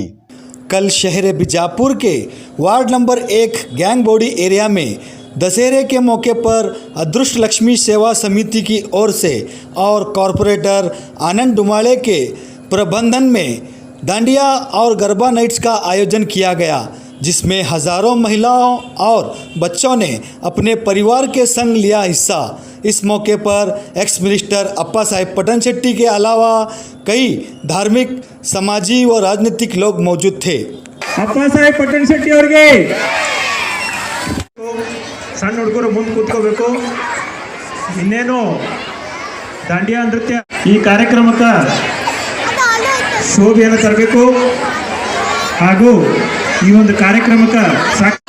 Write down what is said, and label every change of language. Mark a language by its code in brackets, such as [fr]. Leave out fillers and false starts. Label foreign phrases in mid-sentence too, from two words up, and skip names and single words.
[hi] कल शहर बीजापुर के वार्ड नंबर 1 गैंग बॉडी एरिया में दशहरे के मौके पर अदृष्ट लक्ष्मी सेवा समिति की ओर से और कॉरपोरेटर आनंद डुमाले के प्रबंधन में डांडिया और गरबा नाइट्स का आयोजन किया गया, जिसमें हज़ारों महिलाओं और बच्चों ने अपने परिवार के संग लिया हिस्सा। इस मौके पर [en] ex minister [hi] अप्पा साहेब पटन शेट्टी के अलावा कई धार्मिक, समाजी व राजनीतिक लोग मौजूद थे। [kn] ಅಪ್ಪ ಸಾಹೇಬ್ ಪಟ್ಟಣ ಶೆಟ್ಟಿ ಅವರಿಗೆ ಸಣ್ಣ ಹುಡುಗರು ಮುಂದೆ ಕೂತ್ಕೋಬೇಕು. ಇನ್ನೇನು ದಾಂಡಿಯಾ ನೃತ್ಯ ಈ ಕಾರ್ಯಕ್ರಮಕ್ಕೆ ಶೋಭೆಯನ್ನು ತರಬೇಕು ಹಾಗೂ ಈ ಒಂದು ಕಾರ್ಯಕ್ರಮಕ್ಕೆ